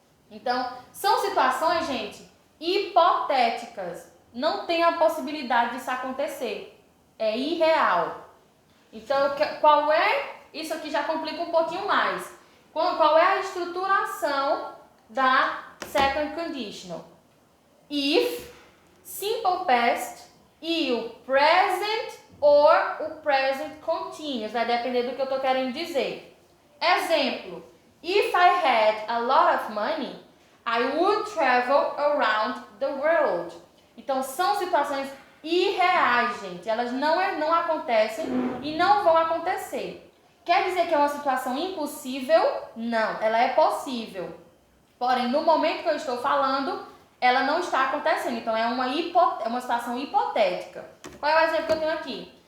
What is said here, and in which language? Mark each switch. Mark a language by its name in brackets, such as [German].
[Portuguese] Então, são situações, gente, hipotéticas. Não tem a possibilidade disso acontecer. É irreal. Então, qual é? Isso aqui já complica um pouquinho mais. Qual é a estruturação da second conditional? If, simple past e o present or o present continuous. Vai depender do que eu estou querendo dizer. Exemplo. [English] If I had a lot of money, I would travel around the world. [Portuguese] Então, são situações irreais, gente. Elas não acontecem e não vão acontecer. Quer dizer que é uma situação impossível? Não, ela é possível. Porém, no momento que eu estou falando, ela não está acontecendo. Então, é uma situação hipotética. Qual é o exemplo que eu tenho aqui?